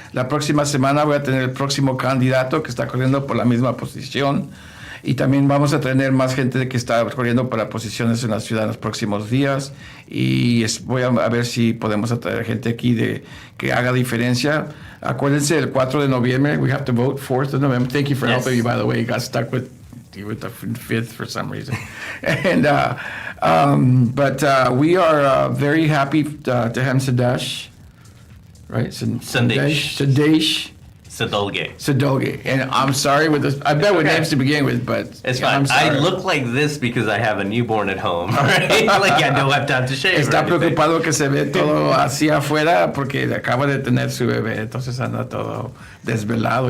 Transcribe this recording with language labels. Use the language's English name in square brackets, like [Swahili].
[Spanish] La próxima semana voy a tener el próximo candidato que está corriendo por la misma posición. Y también vamos a tener más gente que está corriendo para posiciones en la ciudad en los próximos días. Y voy a ver si podemos atraer gente aquí que haga diferencia. Acuérdense, el 4 de noviembre, [English] we have to vote, 4th of November. Thank you for helping me, by the way. You got stuck with the 5th for some reason. And, but we are very happy to have Sandesh, right? Sandesh Sadalge. And I'm sorry with this. I bet with names to begin with, but it's fine. I'm sorry. I look like this because I have a newborn at home, right? Like I don't have time to shave. [Spanish] Está preocupado que se ve todo así afuera porque acaba de tener su bebé, entonces anda todo desvelado.